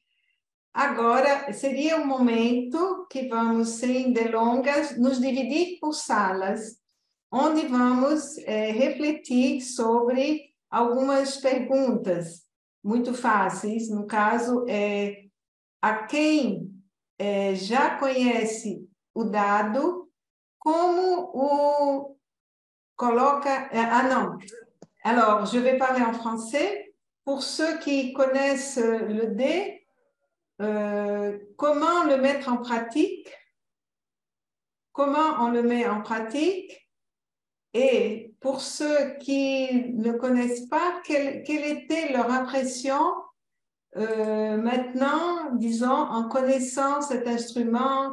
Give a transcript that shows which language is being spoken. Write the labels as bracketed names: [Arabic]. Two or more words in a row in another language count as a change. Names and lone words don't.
[Portuguese] Agora, seria um momento que vamos, sem delongas, nos dividir por salas, onde vamos refletir sobre algumas perguntas muito fáceis. No caso, a quem já conhece o dado, como o coloca... [French] Ah, non. Alors, je vais parler en français. Pour ceux qui connaissent le dé, comment le mettre en pratique? Comment on le met en pratique? Et pour ceux qui ne connaissent pas, quelle était leur impression maintenant, disons, en connaissant cet instrument?